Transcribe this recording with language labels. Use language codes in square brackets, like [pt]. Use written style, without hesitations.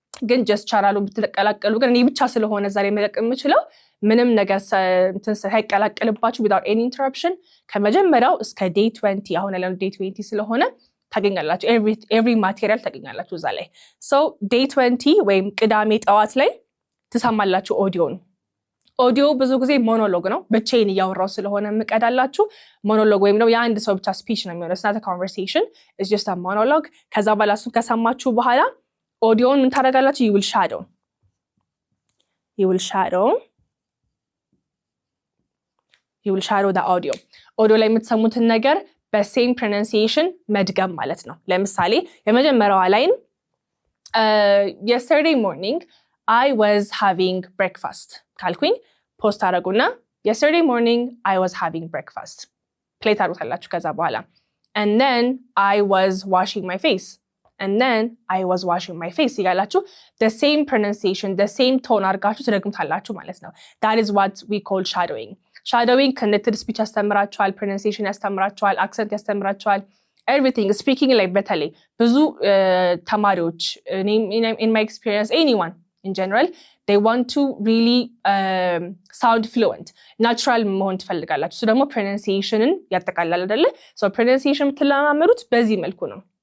[am] ግን just ቻናሉን ብትቀላቀሉ ግን እኔ ብቻ ስለሆነ ዛሬ መለቅ የምችለው ምንም ነገር ሳይቀላቀልባችሁ [en] without any interruption [am] ከመጀመሪያው እስከ day 20 አሁን ያለው day 20 ስለሆነ ታገኛላችሁ [en] every material [am] ታገኛላችሁ እዛ ላይ። so day 20 ወይም ቅዳሜ ጠዋት ላይ ትሰማላችሁ ኦዲዮን። ኦዲዮ ብዙ ጊዜ ሞኖሎግ ነው፣ ብቻዬን እያወራው ስለሆነ የምቀዳላችሁ ሞኖሎግ ወይም ነው የአንድ ሰው ብቻ ስፒች ነው የሚሆነው። [en] it's not a conversation, it's just a monologue። [am] ከዛ በኋላ እሱን ከሰማችሁ በኋላ ኦዲዮን ምን ታደርጋላችሁ? [en] you will shadow the audio። [am] ኦዲዮ ላይ የምትሰሙትን ነገር በሴም pronunciation መድገም ማለት ነው። ለምሳሌ የመጀመሪያዋ ላይን [en] yesterday morning I was having breakfast [am] ካልኩኝ ፖስት አደረጉና [en] yesterday morning I was having breakfast [am] ፕሌይ ታደርጉታላችሁ። ከዛ በኋላ [en] and then I was washing my face [am] ይላችሁ [en] the same pronunciation, the same tone [am] አድርጋችሁ ትደግሙታላችሁ ማለት ነው። [en] that is what we call shadowing። shadowing connected speech [am] ያስተምራቸዋል [en] pronunciation ያስተምራቸዋል accent ያስተምራቸዋል everything speaking ላይ [am] በተለይ ብዙ ተማሪዎች [en] in my experience anyone in general they want to really sound fluent natural [am] መሆን ትፈልጋላችሁ [en] so [am] ደግሞ pronunciationን ያጠቃልላል አይደለ [en] so pronunciation [am] የምትለማመዱት በዚህ መልኩ ነው